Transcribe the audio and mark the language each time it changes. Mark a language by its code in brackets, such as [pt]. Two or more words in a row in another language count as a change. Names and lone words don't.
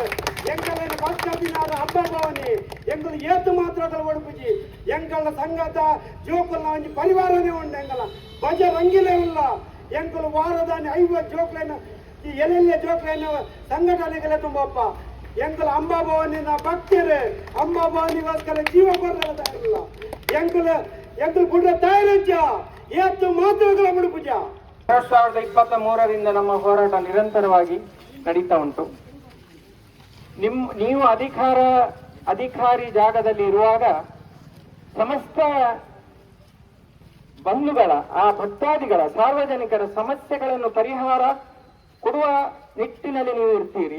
[tcy] ಎಂಕಲ್ಲೇನು ಬದುಕತ್ತಿನಾರ ಅಂಬಾಭವಾನಿ ಎಂಕಲು ಏತು ಮಾತ್ರ ಒಡುಪುಜಿ ಎಂಕಲ್ಲ ಸಂಗತ ಜೋಕಲ್ಲ ಒಂಜಿ ಪರಿವಾರನೇ ಉಂಡು ಎಂಕಲ ಬಜ ರಂಗಿಲೇ ಇಲ್ಲ ಎಂಕಲು ವಾರದಾನಿ 50 ಜೋಕ್ಲೇನ ಈ ಎಲ್ಲೆಲ್ಲ ಜೋಕ್ಲೇನ ಸಂಘಟನೆಗೆಲ್ಲ ತುಂಬಪ್ಪ ಎಂಕಲ ಅಂಬಾಭವಾನಿನ ಭಕ್ತರು ಅಂಬಾಭವಾನಿಗೋಸ್ಕರ ಜೀವ ಕೊಡಲ್ಲ ಎಂಕಲು ಬಿಡ್ರ ತಯಾರಿಜ್ಜ ಏತು ಮಾತ್ರಗಳ ಮುಡುಪುಜ. [kn] 2023ರಿಂದ ನಮ್ಮ ಹೋರಾಟ ನಿರಂತರವಾಗಿ ನಡೀತಾ ಉಂಟು. ನೀವು ಅಧಿಕಾರಿ ಜಾಗದಲ್ಲಿ ಇರುವಾಗ ಸಮಸ್ತ ಬಂಧುಗಳ ಆ ಭಕ್ತಾದಿಗಳ ಸಾರ್ವಜನಿಕರ ಸಮಸ್ಯೆಗಳನ್ನು ಪರಿಹಾರ ಕೊಡುವ ನಿಟ್ಟಿನಲ್ಲಿ ನೀವು ಇರ್ತೀರಿ.